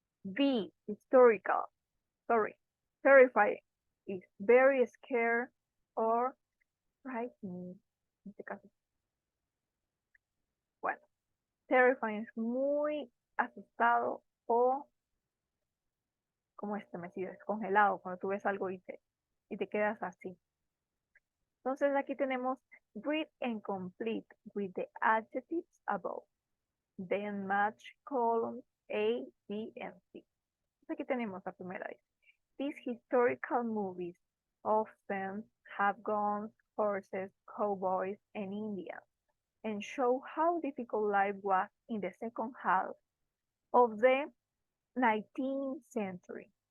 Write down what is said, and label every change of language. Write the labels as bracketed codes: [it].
[en] B, historical, sorry, terrifying is very scared or frightening. [es] En este caso. Bueno, terrifying es muy asustado o como estremecido, descongelado, cuando tú ves algo y te quedas así. Entonces aquí tenemos [en] read and complete with the adjectives above. Then match columns A, B, and C. [es] Entonces aquí tenemos la primera vez. [en] These historical movies often have guns, horses, cowboys, and Indians, and show how difficult life was in the second half of the 19th century.